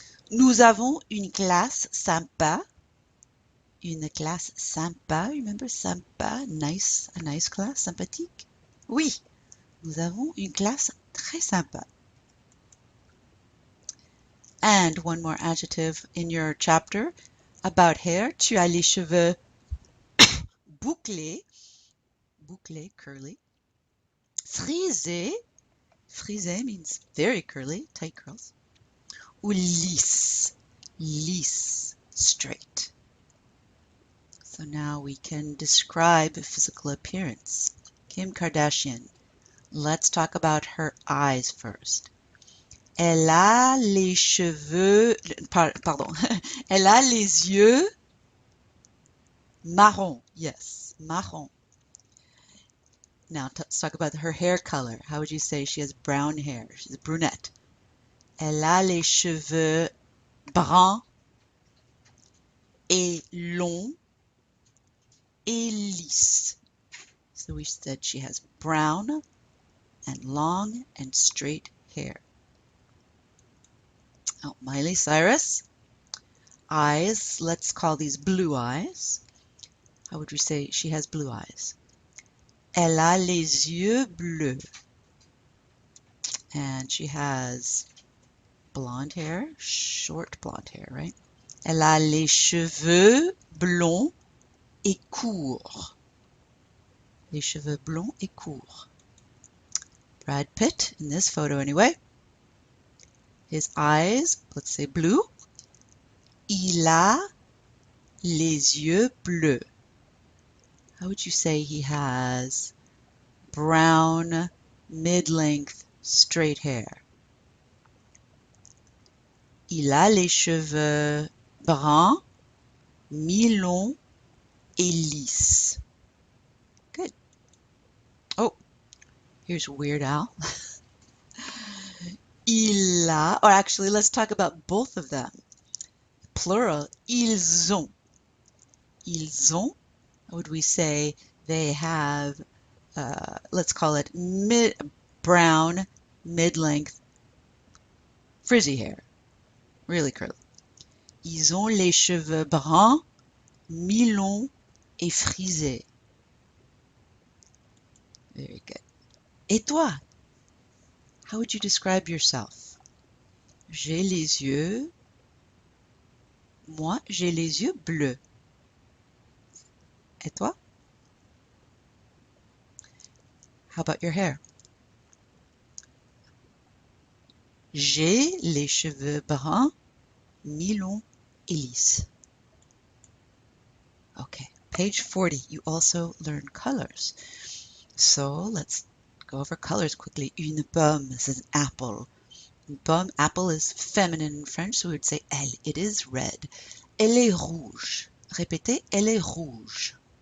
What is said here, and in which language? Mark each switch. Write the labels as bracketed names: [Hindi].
[French] Nous avons une classe sympa. Une classe sympa. [English] Remember sympa, nice, a nice class, sympathique? [French] Oui, nous avons une classe très sympa. [English] And one more adjective in your chapter about hair. [French] Tu as les cheveux bouclés, bouclés, curly. [English] Frisés, frisé means very curly, tight curls. [French] Ou lisse, lisse, straight. [English] So now we can describe physical appearance. Kim Kardashian. Let's talk about her eyes first. [French] Elle a les cheveux, pardon, elle a les yeux marron. [English] Yes, marron. Now let's talk about her hair color. How would you say she has brown hair? She's a brunette. [French] Elle a les cheveux bruns et longs et lisses. [English] So we said she has brown and long and straight hair. Oh, Miley Cyrus. Eyes, let's call these blue eyes. How would we say she has blue eyes? [French] Elle a les yeux bleus. [English] And she has blonde hair, short blonde hair, right? [French] Elle a les cheveux blonds et courts. Les cheveux blonds et courts. [English] Brad Pitt, in this photo anyway. His eyes, let's say blue. [French] Il a les yeux bleus. [English] How would you say he has brown, mid-length, straight hair? [French] Il a les cheveux bruns, mi-longs et lisses. [English] Good. Oh, here's Weird Al. [French] Il a, [English] or actually, let's talk about both of them. Plural, [French] ils ont. Ils ont, [English] would we say they have, let's call it brown, mid-length, frizzy hair, really curly. [French] Ils ont les cheveux bruns, mi-longs et frisés. [English] Very good. [French] Et toi? [English] How would you describe yourself? [French] J'ai les yeux, moi, j'ai les yeux bleus. Et toi? [English] How about your hair? [French] J'ai les cheveux bruns, mi-longs et lisses. [English] Okay, page 40, you also learn colors. So let's go over colors quickly. [French] Une pomme, [English] this is an apple. Une pomme, apple is feminine in French, so we would say elle. It is red. [French] Elle est rouge. Répétez, elle est rouge.